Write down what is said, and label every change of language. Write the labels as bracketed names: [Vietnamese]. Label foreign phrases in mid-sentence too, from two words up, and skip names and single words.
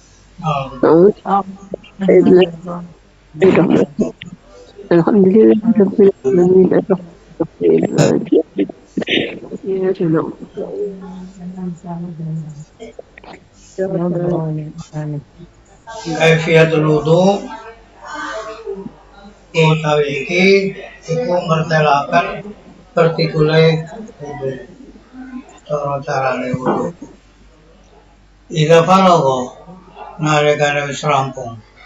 [Arabic] الحمد لله رب العالمين الرحمن الرحيم مالك يوم الدين كيفية الوضوء [Javanese] utawi iku mertelakan partikule wudu carane wudu ida farago nalikane wis rampung